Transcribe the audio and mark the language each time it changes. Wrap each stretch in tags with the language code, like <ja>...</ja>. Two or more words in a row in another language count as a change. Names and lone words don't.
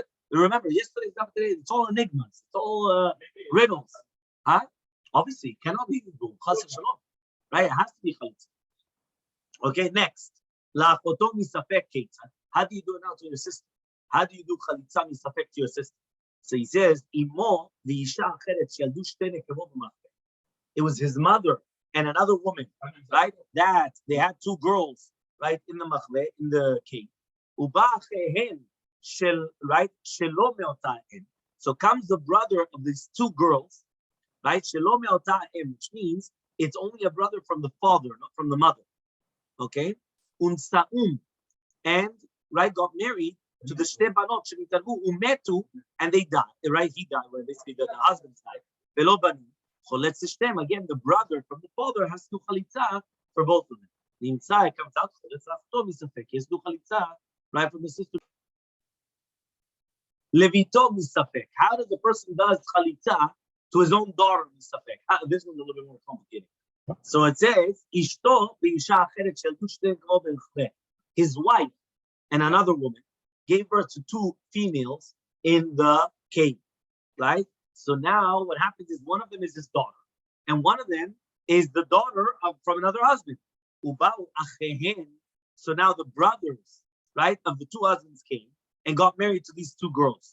<en>Remember, yesterday's up today, it's all enigmas, it's all riddles. Huh? Obviously, it cannot be Shalom. Right? It has to be chalitza. Okay, next. How do you do it now to your sister? How do you do</en> <he>חליצה מספק</he> <en>to your sister? So he says,</en> <he>אמו ואשה אחרת שילדו שתי נקבות במחבא.</he> <en>It was his mother and another woman, right? That they had 2 girls, right, in the machveh, in the cave.</en> <he>ובא אחיהן של, right, שלא מאותם.</he> <en>So comes the brother of these 2 girls, right?</en> <he>שלא מאותם,</he> <en>which means it's only a brother from the father, not from the mother. Okay? Unsa'um, and right, got married to the</en> <he>שתי בנות שנישאו ומתו,</he> <en>and they died. Right, he died. Well, basically, the husbands died.</en> <he>ולא בנים חולץ שתיהן.</he> <en>Again, the brother from the father has to do chalitza for both of them. Nimtza, it comes out</en> <he>חולץ אחותו מספק.</he> <en>He has to do chalitza right from the sister.</en> <he>לבתו מספק.</he> <en>How does the person does chalitza to his own daughter misafek? This one's a little bit more complicated. So it says</en> <he>אשתו ואשה אחרת שילדו שתי נקבות במחבא.</he> <en>His wife and another woman gave birth to 2 females in the cave, right? So now what happens is one of them is his daughter, and one of them is the daughter from another husband. So now the brothers, right, of the 2 husbands came and got married to these 2 girls.</en>